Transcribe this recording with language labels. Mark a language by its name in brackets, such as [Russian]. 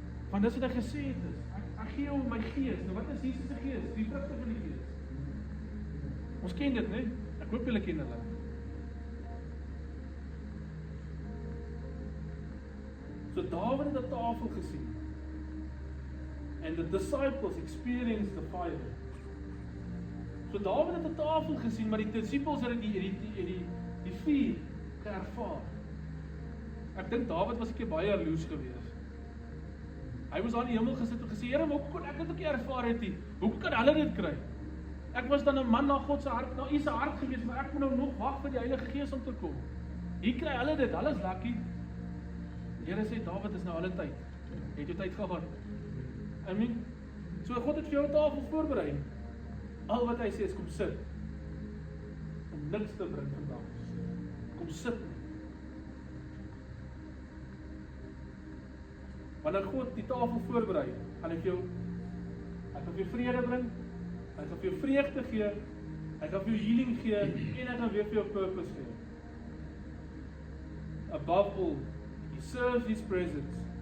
[Afrikaans] Want dis wat hy gesê het is, ek gee hom my Gees. Nou wat is Jesus se Gees? Die vrugte van die Gees. Ons ken dit, né? Ek hoop julle ken hulle. So Dawid het 'n tafel gesien. [English] And the disciples experienced the fire. [Afrikaans] So Dawid het 'n tafel gesien, maar die disippels het die vuur ervaar. Ek dink Dawid was 'n keer baie jaloers geweest. Hy was aan die hemel gesit en gesê, Here, hoe kon ek dit ook ervaar het nie? Hoe kan hulle dit kry? Ek was dan 'n man na God se hart, na U se hart geweest, maar ek moet nou nog wag vir die Heilige Gees om te kom. Hier kry hulle dit, hulle is lucky. Die Here sê, Dawid is nou alle tyd. Het jy tyd gehad? [English] I mean, [Afrikaans] so God het vir jou 'n tafel voorberei. Al wat hy sê is, kom sit. Om niks te bring vandag. Kom sit. Wanneer God die tafel voorberei, gaan hy vir jou vrede bring, hy gaan vir jou vreugde gee, hy gaan vir jou healing gee, en hy gaan weer vir jou purpose gee. [English] Above all, he serves his presence.